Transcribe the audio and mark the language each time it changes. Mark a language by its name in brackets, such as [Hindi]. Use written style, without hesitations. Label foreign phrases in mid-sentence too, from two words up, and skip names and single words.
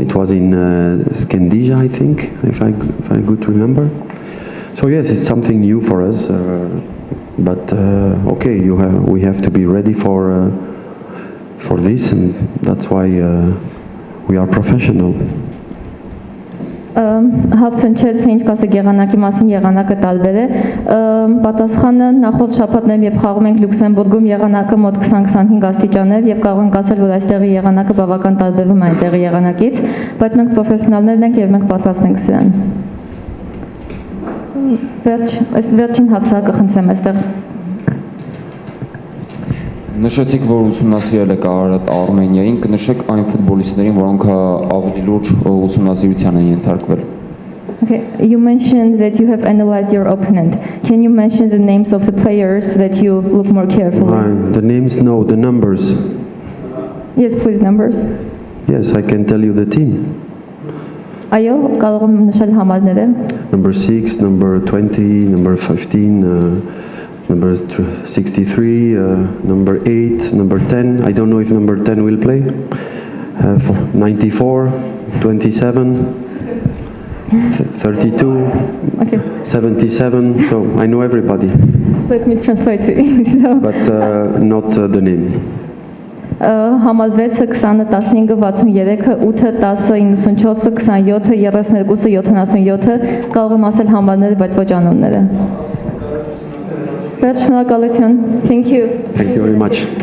[English] It was in Scandija, I think, if I could remember. So yes, it's something new for us. But okay, we have to be ready for this, and that's why we are professional. [Armenian] Հացնչեց թե ինչ կասեք եղանակի մասին, եղանակը տարբեր է։ Պատասխանը նախորդ շաբաթներում երբ խաղում ենք Լյուքսեմբուրգում եղանակը մոտ 20-25 աստիճաններ եւ կարող ենք ասել, որ այստեղի եղանակը բավական տարբերվում է այնտեղի եղանակից, բայց մենք պրոֆեսիոնալներ ենք եւ մենք պատրաստ ենք սրան։ Վերջին հացը կխնդրեմ այստեղ։ Նշեցիք, որ ուսումնասիրել եք Արմենիային, կնշեք այն ֆուտբոլիստներին, որոնք ավելի լուրջ ուսումնասիրության են ենթարկվել։ [English] Okay, you mentioned that you have analyzed your opponent. Can you mention the names of the players that you look more carefully? The names, no, the numbers. Yes, please, numbers. Yes, I can tell you the team. [Armenian] Այո, կարող եմ նշել համարները։ [English] Number 6, number 20, number 15, number 63, number 8, number 10. I don't know if number 10 will play. 94, 27, 32, Okay. 77. So I know everybody, Let me translate it. So, but not the name. [Armenian] համալվեցը 20-ը 15-ը 63-ը 8-ը 10-ը 94-ը 27-ը 32-ը 77-ը կարող եմ ասել համարները, բայց ոչ անունները։ Վերջ շնորհակալություն։ [English] Thank you. [Armenian] Thank you very much.